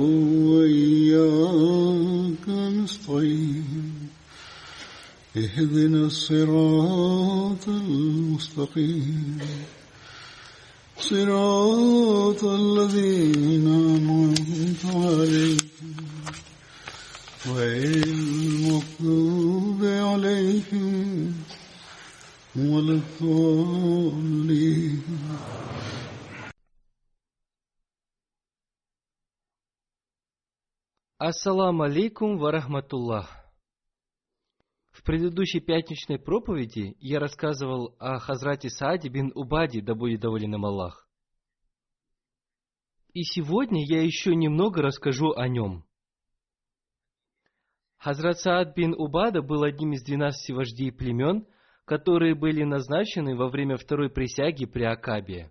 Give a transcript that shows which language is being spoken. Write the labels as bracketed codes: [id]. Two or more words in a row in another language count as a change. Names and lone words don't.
[ar] وإياك نستعين اهدنا الصراط المستقيم صراط الذين أنعمت عليهم غير المغضوب عليهم ولا الضالين. السلام عليكم ورحمة الله. [ru] В предыдущей пятничной проповеди я рассказывал о Хазрате Сааде бин Убаде, да будет доволен им Аллах. И сегодня я еще немного расскажу о нем. Хазрат Саад бин Убада был одним из 12 вождей племен, которые были назначены во время второй присяги при Акабе.